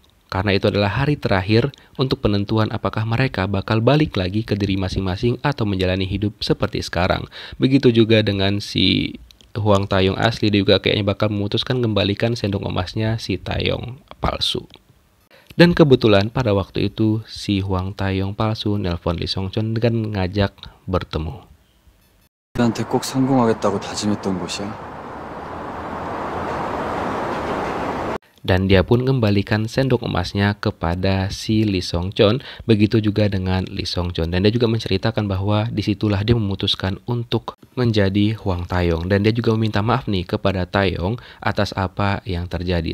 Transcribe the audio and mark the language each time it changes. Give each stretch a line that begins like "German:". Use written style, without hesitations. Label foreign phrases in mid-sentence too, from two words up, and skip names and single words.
Indonesian: Karena itu adalah hari terakhir untuk penentuan apakah mereka bakal balik lagi ke diri masing-masing atau menjalani hidup seperti sekarang. Begitu juga dengan si Hwang Tae-yong asli, dia juga kayaknya bakal memutuskan kembalikan sendok emasnya si Tae-yong palsu. Dan kebetulan pada waktu itu si Hwang Tae-yong palsu nelpon Lee Song Chon dengan ngajak bertemu.
Korean: 나한테 꼭 성공하겠다고 다짐했던 곳이야.
Indonesian: Dan dia pun kembalikan sendok emasnya kepada si Lee Song Chon. Begitu juga dengan Lee Song Chon. Dan dia juga menceritakan bahwa disitulah dia memutuskan untuk menjadi Hwang Tae-yong. Dan dia juga meminta maaf nih kepada Tae-yong atas apa yang terjadi.